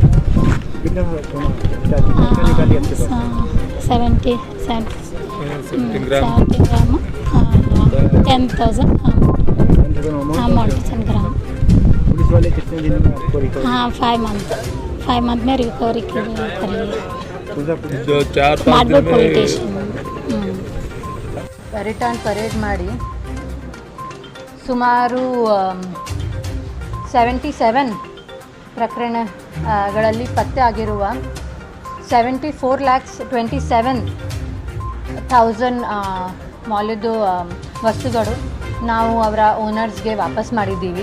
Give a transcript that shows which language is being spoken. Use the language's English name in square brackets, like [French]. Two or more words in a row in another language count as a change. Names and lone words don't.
[Hindi] 70 ग्राम 10,000 अमाउंट 10 ग्राम। पुलिस वाले कितने दिन में आपको रिकवरी? हाँ, 5 मंथ में रिकवरी करी। 4-5 दिन में [English] return parade [Kannada] ಮಾಡಿ ಸುಮಾರು 77 ಪ್ರಕರಣಗಳಲ್ಲಿ ಪತ್ತೆ ಆಗಿರುವ 74,27,000 ಮೌಲ್ಯದ ವಸ್ತುಗಳು ನಾವು ಅವರ ಓನರ್ಸ್ಗೆ ವಾಪಸ್ ಮಾಡಿದ್ದೀವಿ।